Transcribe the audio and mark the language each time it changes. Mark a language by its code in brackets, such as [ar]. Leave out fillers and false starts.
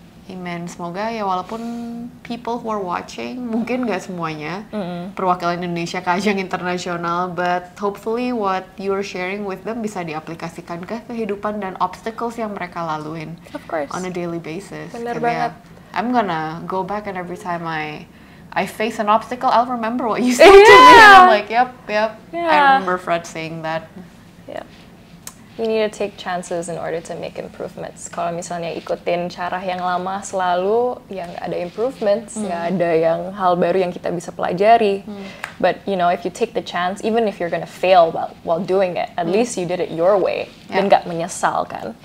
[id] Amen. Semoga ya, walaupun [en] people who are watching, [id] mungkin gak semuanya perwakilan Indonesia ke ajang internasional, [en] but hopefully what you're sharing with them [id] bisa diaplikasikan ke kehidupan dan obstacles yang mereka laluin. [en] Of course. On a daily basis. [id] Benar banget. [en] I'm gonna go back, and every time I face an obstacle, I'll remember what you said to me. And I'm like, yep. Yeah. I remember Fred saying that. Yeah. You need to take chances in order to make improvements. [id] Kalau misalnya ikutin cara yang lama selalu, yang ada improvements, nggak ada yang hal baru yang kita bisa pelajari. [en] But if you take the chance, even if you're gonna fail while doing it, at least you did it your way, [id] dan nggak menyesal kan.